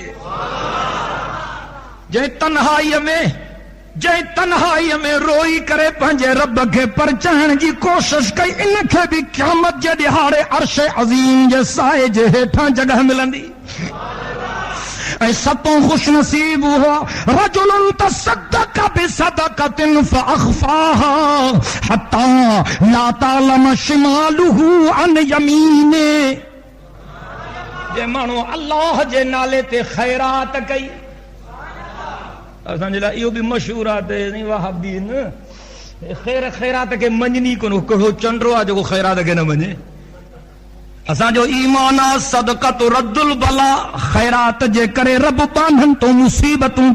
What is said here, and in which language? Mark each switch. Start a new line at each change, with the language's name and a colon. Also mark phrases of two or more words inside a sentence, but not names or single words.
Sindhi: जंहिं तन्हाईअ में रोई करे पंहिंजे रब खे परचाइण जी कोशिश कई इनखे बि क़यामत जे ॾिहाड़े अर्श अज़ीम जे साए जे हेठां जगह मिलंदी ऐं सतों खुश नसीब हुआ
Arabic: رجل تصدق بصدقة فأخفاها حتى لا تعلم شماله عن يمينه
Sindhi: जे माण्हू अल्लाह जे नाले ते ख़ैरात कई असांजे लाइ इहो बि मशहूर आहे वहाबीन ख़ैरात खे मञनी कोन कहिड़ो चंडो आहे जेको ख़ैरात खे न मञे असांजो ईमान आहे
Arabic: صدقة رد البلاء
Sindhi: ख़ैरात जे करे रब बांधन तो मुसीबतूं